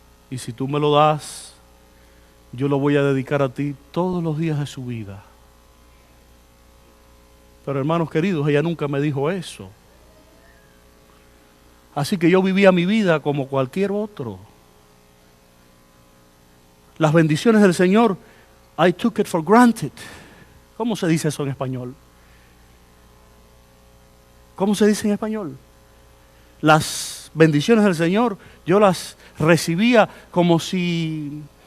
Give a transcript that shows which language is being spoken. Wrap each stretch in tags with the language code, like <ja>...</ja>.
<es>Y si tú me lo das, yo lo voy a dedicar a ti todos los días de su vida. Pero hermanos queridos, ella nunca me dijo eso. Así que yo vivía mi vida como cualquier otro. Las bendiciones del Señor,</es> <en>I took it for granted.</en> <es>¿Cómo se dice eso en español? ¿Cómo se dice en español? Las bendiciones del Señor, yo las recibía como si...</es>